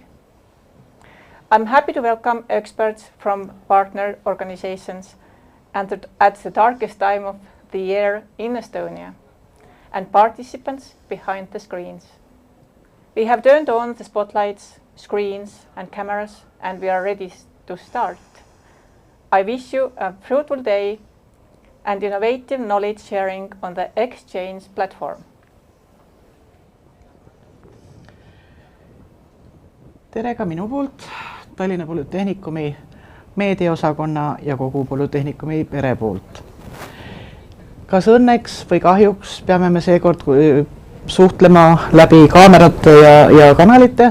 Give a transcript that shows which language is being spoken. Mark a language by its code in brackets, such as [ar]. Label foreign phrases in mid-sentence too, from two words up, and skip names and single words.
[en] I'm happy to welcome experts from partner organizations and at the darkest time of the year in Estonia and participants behind the screens. We have turned on the spotlights, screens and cameras and we are ready to start. I wish you a fruitful day and innovative knowledge sharing on the Exchange platform. [et] Tere ka minu poolt, Tallinna Polütehnikumi meediaosakonna ja kogu Polütehnikumi pere poolt. Kas õnneks või kahjuks peame me seekord suhtlema läbi kaamerate ja kanalite.